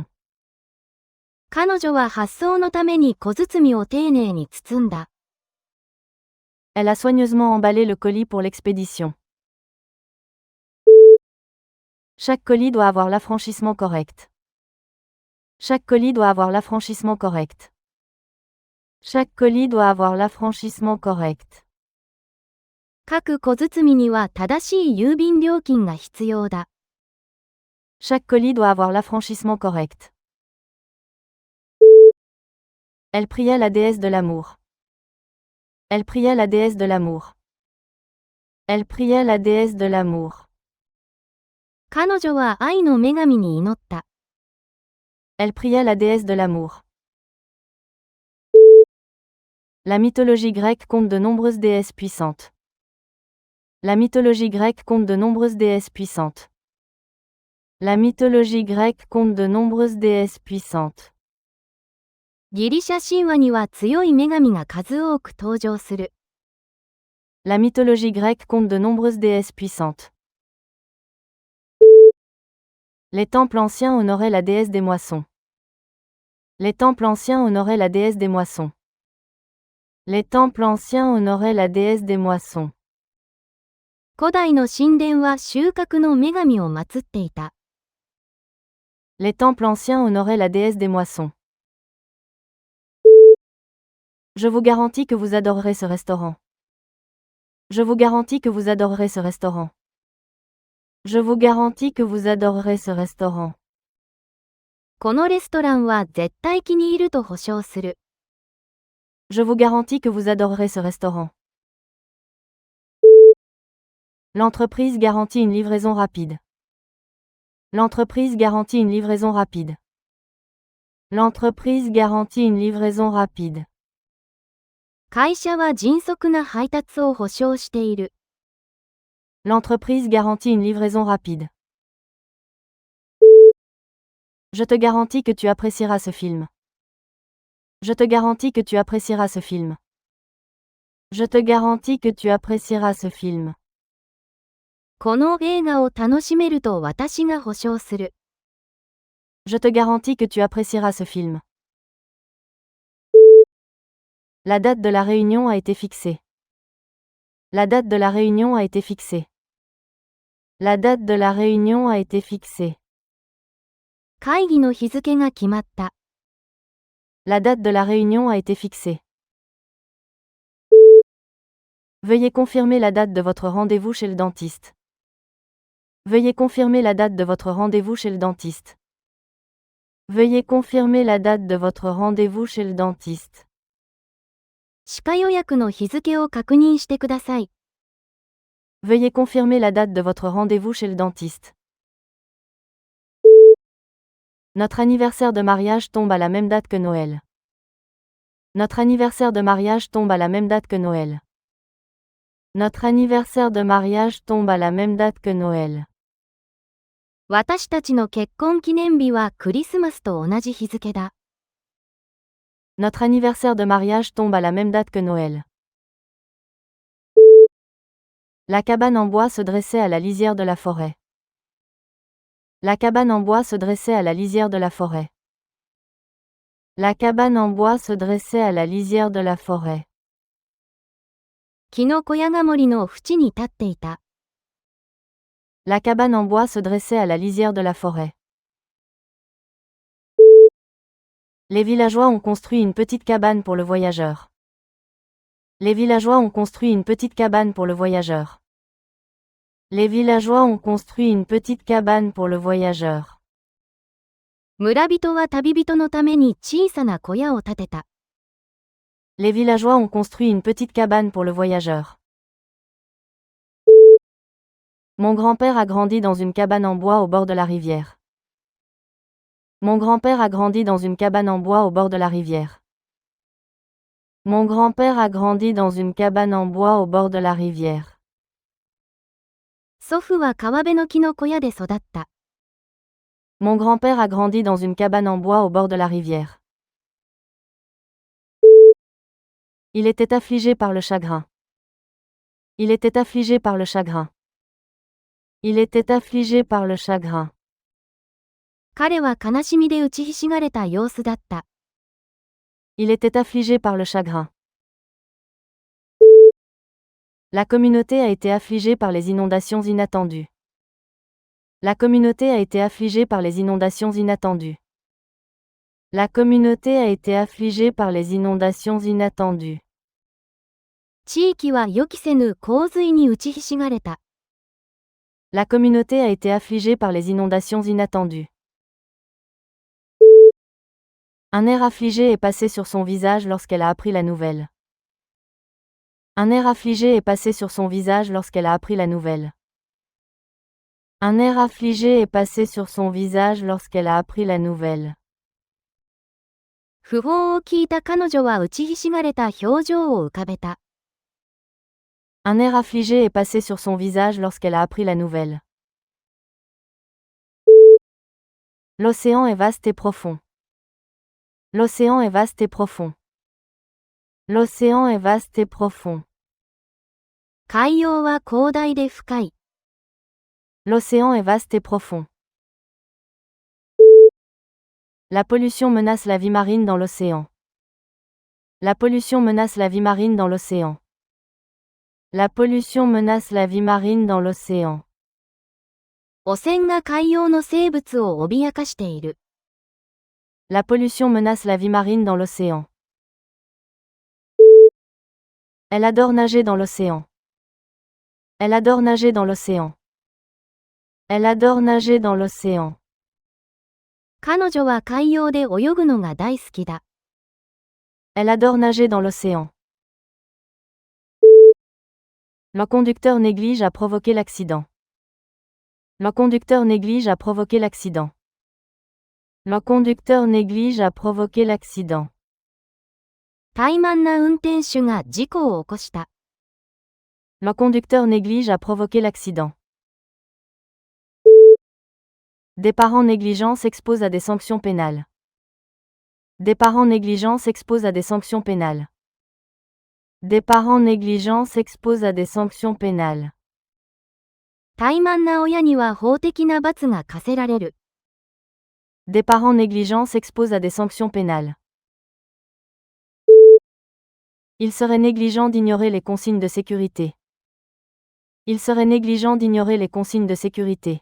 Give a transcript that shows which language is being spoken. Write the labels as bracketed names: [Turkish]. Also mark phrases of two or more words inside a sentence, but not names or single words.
[Japanese] 彼女は発送のために小包を丁寧に包んだ。 [French] Elle a soigneusement emballé le colis pour l'expédition. Chaque colis doit avoir l'affranchissement correct. Chaque colis doit avoir l'affranchissement correct. Chaque colis doit avoir l'affranchissement correct. [Japanese] 各小包には正しい郵便料金が必要だ。 [French] Chaque colis doit avoir l'affranchissement correct. Elle priait la déesse de l'amour. Elle priait la déesse de l'amour. Elle priait la déesse de l'amour. [Japanese] 彼女は愛の女神に祈った。 [French] Elle priait la déesse de l'amour. La mythologie grecque compte de nombreuses déesses puissantes. La mythologie grecque compte de nombreuses déesses puissantes. La mythologie grecque compte de nombreuses déesses puissantes. [Japanese] ギリシャ神話には強い女神が数多く登場する。 [French] La mythologie grecque compte de nombreuses déesses puissantes. Les temples anciens honoraient la déesse des moissons. Les temples anciens honoraient la déesse des moissons. Les temples anciens honoraient la déesse des moissons. [Japanese] 古代の神殿は収穫の女神を祀っていた。 [French] Les temples anciens honoraient la déesse des moissons. Je vous garantis que vous adorerez ce restaurant. Je vous garantis que vous adorerez ce restaurant. Je vous garantis que vous adorerez ce restaurant. [Japanese] このレストランは絶対気に入ると保証する。 [French] Je vous garantis que vous adorerez ce restaurant. L'entreprise garantit une livraison rapide. L'entreprise garantit une livraison rapide. L'entreprise garantit une livraison rapide. [Japanese] 会社は迅速な配達を保証している。 [French] L'entreprise garantit une livraison rapide. Je te garantis que tu apprécieras ce film. Je te garantis que tu apprécieras ce film. Je te garantis que tu apprécieras ce film. [Japanese] この映画を楽しめると私が保証する。 [French] Je te garantis que tu apprécieras ce film. La date de la réunion a été fixée. La date de la réunion a été fixée. La date de la réunion a été fixée. [Japanese] 会議の日付が決まった。 [French] La date de la réunion a été fixée. Veuillez confirmer la date de votre rendez-vous chez le dentiste. Veuillez confirmer la date de votre rendez-vous chez le dentiste. Veuillez confirmer la date de votre rendez-vous chez le dentiste. [Japanese] 歯科予約の日付を確認してください。 [French] Veuillez confirmer la date de votre rendez-vous chez le dentiste. Notre anniversaire de mariage tombe à la même date que Noël. Notre anniversaire de mariage tombe à la même date que Noël. Notre anniversaire de mariage tombe à la même date que Noël. [Japanese] 私たちの結婚記念日はクリスマスと同じ日付だ。 [French] Notre anniversaire de mariage tombe à la même date que Noël. La cabane en bois se dressait à la lisière de la forêt. La cabane en bois se dressait à la lisière de la forêt. La cabane en bois se dressait à la lisière de la forêt. [Japanese] 木の小屋が森の縁に立っていた。 [French] La cabane en bois se dressait à la lisière de la forêt. Les villageois ont construit une petite cabane pour le voyageur. Les villageois ont construit une petite cabane pour le voyageur. Les villageois ont construit une petite cabane pour le voyageur. [Japanese] 村人は旅人のために小さな小屋を建てた。 [French] Les villageois ont construit une petite cabane pour le voyageur. Mon grand-père a grandi dans une cabane en bois au bord de la rivière. Mon grand-père a grandi dans une cabane en bois au bord de la rivière. Mon grand-père a grandi dans une cabane en bois au bord de la rivière. [Japanese] 祖父は川辺の木の小屋で育った。 [French] Mon grand-père a grandi dans une cabane en bois au bord de la rivière. Il était affligé par le chagrin. Il était affligé par le chagrin. Il était affligé par le chagrin. [Japanese] 彼は悲しみで打ちひしがれた様子だった。 [French] Il était affligé par le chagrin. La communauté a été affligée par les inondations inattendues. La communauté a été affligée par les inondations inattendues. La communauté a été affligée par les inondations inattendues. [Japanese] 地域は予期せぬ洪水に打ちひしがれた。 [French] La communauté a été affligée par les inondations inattendues. Un air affligé est passé sur son visage lorsqu'elle a appris la nouvelle. Un air affligé est passé sur son visage lorsqu'elle a appris la nouvelle. Un air affligé est passé sur son visage lorsqu'elle a appris la nouvelle. [Japanese] 訃報を聞いた彼女は打ちひしがれた表情を浮かべた。 [French] Un air affligé est passé sur son visage lorsqu'elle a appris la nouvelle. L'océan est vaste et profond. L'océan est vaste et profond. L'océan est vaste et profond. [Japanese] 海洋は広大で深い。 [French] L'océan est vaste et profond. La pollution menace la vie marine dans l'océan. La pollution menace la vie marine dans l'océan. La pollution menace la vie marine dans l'océan. [Japanese] 汚染が海洋の生物を脅かしている。 [French] La pollution menace la vie marine dans l'océan. Elle adore nager dans l'océan. Elle adore nager dans l'océan. Elle adore nager dans l'océan. [Japanese] 彼女は海洋で泳ぐのが大好きだ。 [French] Elle adore nager dans l'océan. Le conducteur néglige à provoquer l'accident. Le conducteur néglige à provoquer l'accident. Le conducteur néglige à provoquer l'accident. [Japanese] 怠慢な運転手が事故を起こした。 [French] Le conducteur néglige à provoquer l'accident. Des parents négligents s'exposent à des sanctions pénales. Des parents négligents s'exposent à des sanctions pénales. Des parents négligents s'exposent à des sanctions pénales. [Japanese] 怠慢な親には法的な罰が課せられる。 [French] Des parents négligents s'exposent à des sanctions pénales. Il serait négligent d'ignorer les consignes de sécurité. Il serait négligent d'ignorer les consignes de sécurité.